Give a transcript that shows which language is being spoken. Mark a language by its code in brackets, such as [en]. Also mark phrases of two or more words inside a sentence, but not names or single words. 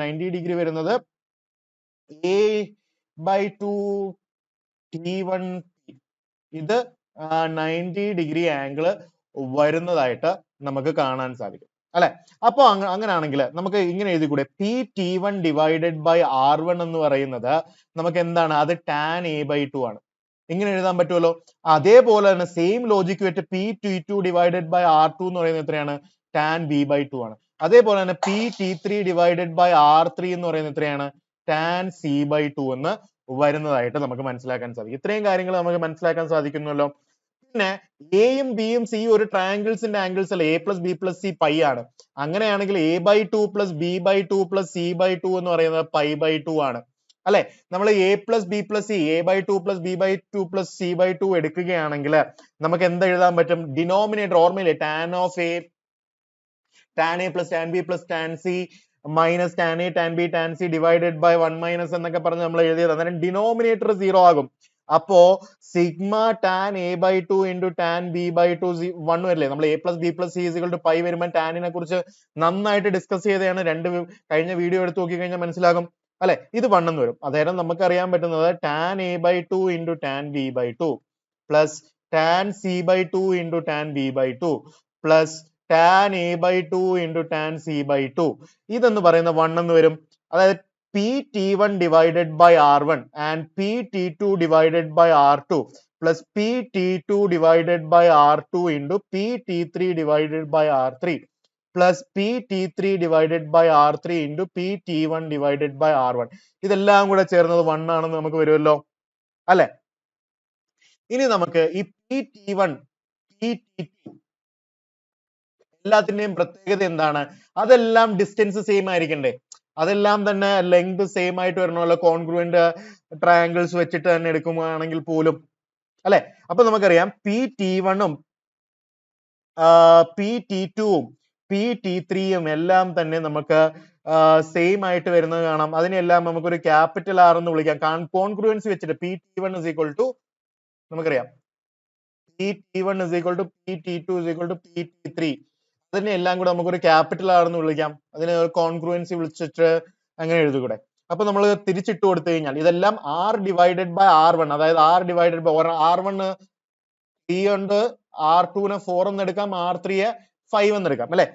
[ml] 90 ഡിഗ്രി വരുന്നത് a/2 T1. ഇത് 90 ഡിഗ്രി ആംഗിൾ വരുന്നതായിട്ട് നമുക്ക് കാണാൻ സാധിക്കും അല്ലെ. അപ്പൊ അങ്ങനെയാണെങ്കിൽ നമുക്ക് ഇങ്ങനെ എഴുതിക്കൂടെ? PT1 [en] divided by [ml] R1 എന്ന് പറയുന്നത് നമുക്ക് എന്താണ്? അത് tan a/2 ആണ്. ഇങ്ങനെ എഴുതാൻ പറ്റുമല്ലോ. അതേപോലെ തന്നെ [en] same logic [ml] വെച്ച് PT2 [en] divided by [ml] R2 എന്ന് പറയുന്നത് എത്രയാണ്? tan b/2 ആണ്. അതേപോലെ തന്നെ PT3 [en] divided by [ml] R3 എന്ന് പറയുന്നത് എത്രയാണ്? tan c/2 എന്ന് വരുന്നതായിട്ട് നമുക്ക് മനസ്സിലാക്കാൻ സാധിക്കും. ഇത്രയും കാര്യങ്ങൾ നമുക്ക് മനസ്സിലാക്കാൻ സാധിക്കുന്നല്ലോ. പിന്നെ എയും ബിയും സി ഒരു ട്രയാംഗിൾസിന്റെ ആംഗിൾസ് അല്ല. a+b+c പൈ ആണ്. അങ്ങനെയാണെങ്കിൽ a/2 പ്ലസ് b/2 പ്ലസ് c/2 എന്ന് പറയുന്നത് π/2 ആണ് അല്ലെ. നമ്മൾ a+b+c a/2 പ്ലസ് b/2 പ്ലസ് c/2 എടുക്കുകയാണെങ്കിൽ നമുക്ക് എന്ത് എഴുതാൻ പറ്റും? ഡിനോമിനേറ്റർ ഓർമ്മയില്ലേ? tan a പ്ലസ് tan b പ്ലസ് tan c മൈനസ് tan a tan b tan c [en] divided by [ml] 1 മൈനസ് എന്നൊക്കെ പറഞ്ഞ് നമ്മൾ എഴുതിയത്. അന്നേരം ഡിനോമിനേറ്റർ 0 ആകും. അപ്പോ സിഗ്മ tan a/2 ഇൻറ്റു tan b/2 1 വരില്ലേ? നമ്മൾ a+b+c പൈ വരുമ്പോൾ ടാനിനെ കുറിച്ച് നന്നായിട്ട് ഡിസ്കസ് ചെയ്തതാണ്. കഴിഞ്ഞ വീഡിയോ എടുത്ത് നോക്കി കഴിഞ്ഞാൽ മനസ്സിലാകും അല്ലെ. ഇത് 1 എന്ന് വരും. അതായത് നമുക്ക് അറിയാൻ പറ്റുന്നത് tan a/2 ഇൻറ്റു tan b/2 പ്ലസ് tan c/2 ഇൻറ്റു tan b/2 പ്ലസ് tan a/2 ഇൻറ്റു tan c/2 ഇതെന്ന് പറയുന്ന 1 എന്ന് വരും. [en] അതായത് PT1 divided by R1 and PT2 divided by R2 plus PT2 divided by R2 into PT3 divided by R3 plus PT3 divided by R3 into PT1 divided by R1. [ml] ഇതെല്ലാം കൂടെ ചേർന്നത് 1 ആണെന്ന് നമുക്ക് വരുമല്ലോ അല്ലെ. ഇനി നമുക്ക് ഈ PT1 PT2 എല്ലാത്തിന്റെയും പ്രത്യേകത എന്താണ്? അതെല്ലാം [en] distance same [ml] ആയിരിക്കണ്ടേ? അതെല്ലാം തന്നെ [en] length same [ml] ആയിട്ട് വരണമല്ലോ, [en] congruent triangles [ml] വെച്ചിട്ട് തന്നെ എടുക്കുകയാണെങ്കിൽ പോലും അല്ലെ. അപ്പൊ നമുക്കറിയാം PT1ഉം PT2ഉം PT3യും എല്ലാം തന്നെ നമുക്ക് സെയിം ആയിട്ട് വരുന്നത് കാണാം. അതിനെല്ലാം നമുക്കൊരു [en] capital R [ml] എന്ന് വിളിക്കാം. കോൺഗ്രുവൻസി വെച്ചിട്ട് [en] PT1 is equal to [ml] നമുക്കറിയാം [en] PT1 is equal to PT2 is equal to PT3. [ml] അതിനെ എല്ലാം കൂടെ നമുക്കൊരു [en] capital R [ml] എന്ന് വിളിക്കാം. അതിനെ കോൺഗ്രുവൻസി വിളിച്ചിട്ട് അങ്ങനെ എഴുതുകൂടെ. അപ്പൊ നമ്മൾ തിരിച്ചിട്ട് കൊടുത്തു കഴിഞ്ഞാൽ ഇതെല്ലാം [en] R divided by R1, [ml] അതായത് [en] R divided by R1 [ml] 3 ഉണ്ട്, R2 നെ 4 എന്ന് എടുക്കാം, R3 യെ 5 എന്ന് എടുക്കാം അല്ലെ.